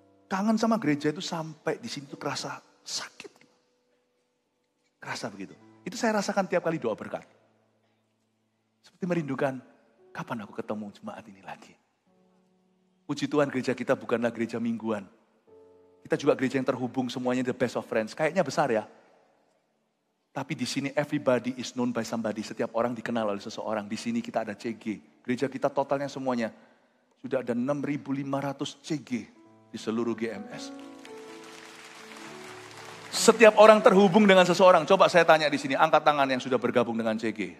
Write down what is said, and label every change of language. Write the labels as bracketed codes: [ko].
[id] Kangen sama gereja itu sampai di sini tuh kerasa sakit. Kerasa begitu. Itu saya rasakan tiap kali doa berkat. Seperti merindukan, kapan aku ketemu jemaat ini lagi. Puji Tuhan gereja kita bukanlah gereja mingguan. Kita juga gereja yang terhubung semuanya [en] the best of friends. [id] Kayaknya besar ya. Tapi di sini [en] everybody is known by somebody. [id] Setiap orang dikenal oleh seseorang. Di sini kita ada CG. Gereja kita totalnya semuanya. Sudah ada 6.500 CG di seluruh GMS. Setiap orang terhubung dengan seseorang. Coba saya tanya di sini, angkat tangan yang sudah bergabung dengan CG.